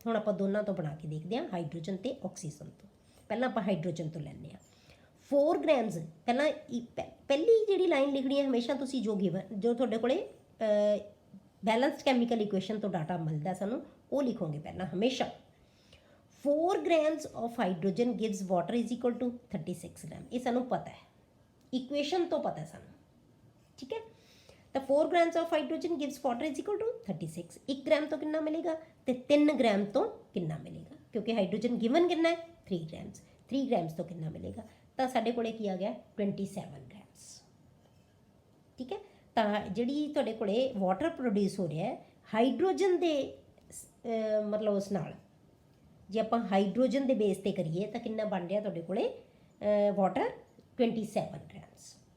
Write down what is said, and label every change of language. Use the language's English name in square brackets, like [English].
[Punjabi] ਹੁਣ ਆਪਾਂ ਦੋਨਾਂ ਤੋਂ ਬਣਾ ਕੇ ਦੇਖਦੇ ਹਾਂ, ਹਾਈਡਰੋਜਨ ਤੇ ਆਕਸੀਜਨ ਤੋਂ। ਪਹਿਲਾਂ ਆਪਾਂ ਹਾਈਡਰੋਜਨ ਤੋਂ ਲੈਂਦੇ ਹਾਂ। 4 ਗ੍ਰਾਮਸ ਪਹਿਲਾਂ ਪਹਿਲੀ ਜਿਹੜੀ ਲਾਈਨ ਲਿਖਣੀ ਹੈ ਹਮੇਸ਼ਾ ਤੁਸੀਂ ਜੋ ਤੁਹਾਡੇ ਕੋਲੇ ਬੈਲੈਂਸਡ ਕੈਮੀਕਲ ਇਕੁਏਸ਼ਨ ਤੋਂ ਡਾਟਾ ਮਿਲਦਾ ਸਾਨੂੰ ਉਹ ਲਿਖੋਗੇ ਪਹਿਲਾਂ ਹਮੇਸ਼ਾ। [English] 4 grams of hydrogen gives water is equal to 36 gram। [Punjabi] ਇਹ ਸਾਨੂੰ ਪਤਾ ਹੈ, ਇਕੁਏਸ਼ਨ ਤੋਂ ਪਤਾ ਸਾਨੂੰ। ਠੀਕ ਹੈ, ਤਾਂ [English] 4 grams of hydrogen gives water is equal to 36। [Punjabi] 1 gram ਤੋਂ ਕਿੰਨਾ ਮਿਲੇਗਾ ਤੇ 3 ਗ੍ਰਾਮ ਤੋਂ ਕਿੰਨਾ ਮਿਲੇਗਾ, ਕਿਉਂਕਿ ਹਾਈਡਰੋਜਨ ਗਿਵਨ ਕਿੰਨਾ ਹੈ 3 grams। 3 grams ਤੋਂ ਕਿੰਨਾ ਮਿਲੇਗਾ, ਤਾਂ ਸਾਡੇ ਕੋਲੇ ਕੀ ਆ ਗਿਆ 27 grams। ਠੀਕ ਹੈ, ਤਾਂ ਜਿਹੜੀ ਤੁਹਾਡੇ ਕੋਲੇ ਵਾਟਰ ਪ੍ਰੋਡਿਊਸ ਹੋ ਰਿਹਾ ਹੈ ਹਾਈਡਰੋਜਨ ਦੇ ਮਤਲਬ ਉਸ ਨਾਲ, ਜੇ ਆਪਾਂ ਹਾਈਡਰੋਜਨ ਦੇ ਬੇਸ ਤੇ ਕਰੀਏ ਤਾਂ ਕਿੰਨਾ ਬਣ ਰਿਹਾ ਤੁਹਾਡੇ ਕੋਲੇ ਵਾਟਰ 27 ਗ੍ਰਾਮਸ।